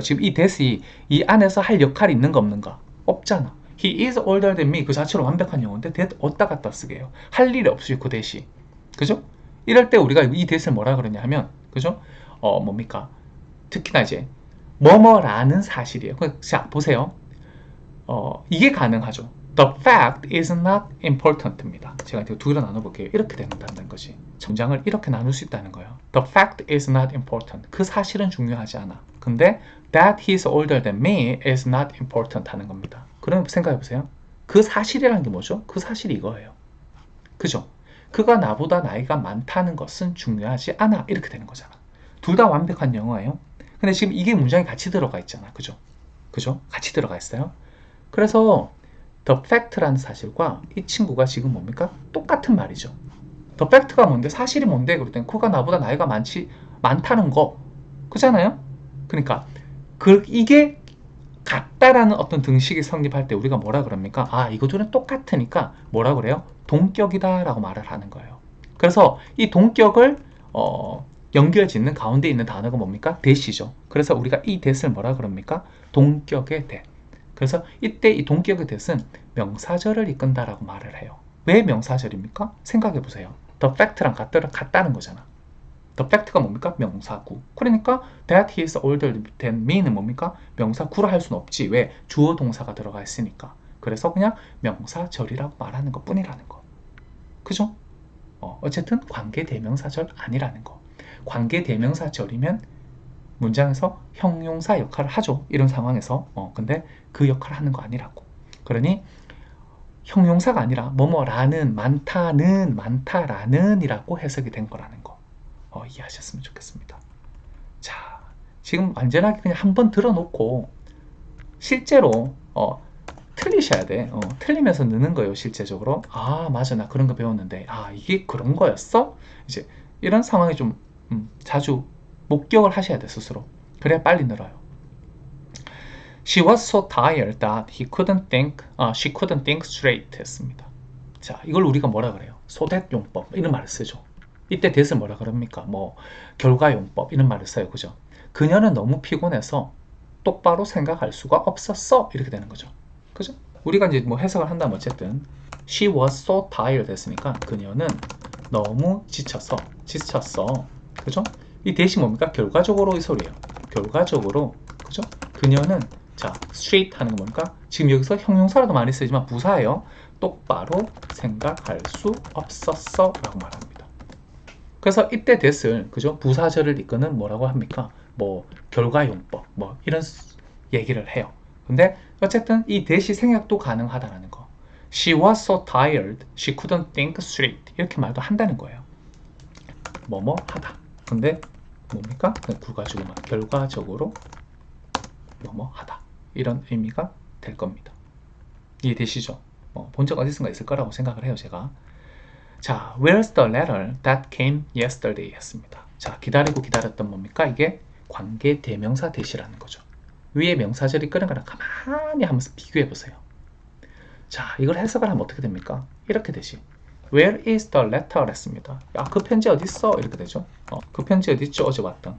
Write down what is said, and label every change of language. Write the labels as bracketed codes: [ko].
[ko] 지금 이 that이 이 안에서 할 역할이 있는가 없는가? 없잖아. [en] He is older than me [ko] 그 자체로 완벽한 영어인데 that 어디다 갖다 쓰게 해요? 할 일이 없이 그 that이. 그죠? 이럴 때 우리가 이 that을 뭐라 그러냐 하면 그죠? 뭡니까? 특히나 이제 뭐뭐라는 사실이에요. 자, 보세요. 이게 가능하죠. [en] The fact is not important입니다. [ko] 제가 두 개로 나눠볼게요. 이렇게 된다는 것이. 문장을 이렇게 나눌 수 있다는 거예요. [en] The fact is not important. [ko] 그 사실은 중요하지 않아. 근데 [en] that he is older than me is not important [ko] 하는 겁니다. 그럼 생각해보세요. 그 사실이라는 게 뭐죠? 그 사실이 이거예요. 그죠? 그가 나보다 나이가 많다는 것은 중요하지 않아. 이렇게 되는 거잖아. 둘 다 완벽한 영어예요. 근데 지금 이게 문장이 같이 들어가 있잖아. 그죠? 그죠? 같이 들어가 있어요. 그래서 the fact라는 사실과 이 친구가 지금 뭡니까? 똑같은 말이죠. the fact가 뭔데? 사실이 뭔데? 그럴 땐 그가 나보다 나이가 많다는 거. 그잖아요? 그러니까 이게 같다라는 어떤 등식이 성립할 때 우리가 뭐라 그럽니까? 이것들은 똑같으니까 뭐라 그래요? 동격이다 라고 말을 하는 거예요. 그래서 이 동격을 연결 짓는 가운데 있는 단어가 뭡니까? that이죠. 그래서 우리가 이 that을 뭐라 그럽니까? 동격의 that. 그래서 이때 이 동격의 that은 명사절을 이끈다라고 말을 해요. 왜 명사절입니까? 생각해 보세요. the fact랑 같다는 거잖아. the fact가 뭡니까? 명사구. 그러니까 [en] that he is older than me는 [ko] 뭡니까? 명사구라 할 수는 없지. 왜? 주어 동사가 들어가 있으니까. 그래서 그냥 명사절이라고 말하는 것 뿐이라는 거. 그죠? 어쨌든 관계대명사절 아니라는 거. 관계대명사절이면 문장에서 형용사 역할을 하죠. 이런 상황에서. 근데 그 역할을 하는 거 아니라고. 그러니 형용사가 아니라 뭐뭐라는 많다라는 이라고 해석이 된 거라는 거. 이해하셨으면 좋겠습니다. 자, 지금 완전하게 그냥 한번 들어놓고 실제로 틀리셔야 돼. 틀리면서 느는 거예요. 실제적으로. 맞아. 나 그런 거 배웠는데 이게 그런 거였어? 이제 이런 상황이 좀 자주 목격을 하셔야 돼. 스스로. 그래야 빨리 늘어요. [en] She was so tired that she couldn't think straight [ko] 했습니다. 자, 이걸 우리가 뭐라 그래요? 소댓 용법 이런 말을 쓰죠. 이때 that을 뭐라 그럽니까? 결과용법 이런 말을 써요. 그죠? 그녀는 너무 피곤해서 똑바로 생각할 수가 없었어. 이렇게 되는 거죠. 그죠? 우리가 이제 해석을 한다면 어쨌든 [en] She was so tired [ko] 했으니까 그녀는 너무 지쳤어. 그죠? 이 that이 뭡니까? 결과적으로 이 소리예요. 결과적으로 그죠? 그녀는 straight 하는 거 뭡니까? 지금 여기서 형용사라도 많이 쓰지만 부사예요. 똑바로 생각할 수 없었어 라고 말합니다. 그래서 이때 that을 그죠? 부사절을 이끄는 뭐라고 합니까? 뭐 결과용법 뭐 이런 얘기를 해요. 근데 어쨌든 이 that이 생략도 가능하다라는 거. [en] She was so tired, she couldn't think straight. [ko] 이렇게 말도 한다는 거예요. 뭐뭐 하다. 근데 뭡니까? 결과적으로 뭐뭐 하다. 이런 의미가 될 겁니다. 이해되시죠? 본 적 어디선가 있을 거라고 생각을 해요, 제가. [en] 자, where's the letter that came yesterday [ko] 했습니다. 자, 기다리고 기다렸던 뭡니까? 이게 관계 대명사 대시라는 거죠. 위에 명사절이 끄는 거랑 가만히 하면서 비교해 보세요. 자, 이걸 해석을 하면 어떻게 됩니까? 이렇게 되지. [en] Where is the letter? [ko] 했습니다. 야, 그 편지 어디 있어? 이렇게 되죠. 그 편지 어디 있죠? 어제 왔던.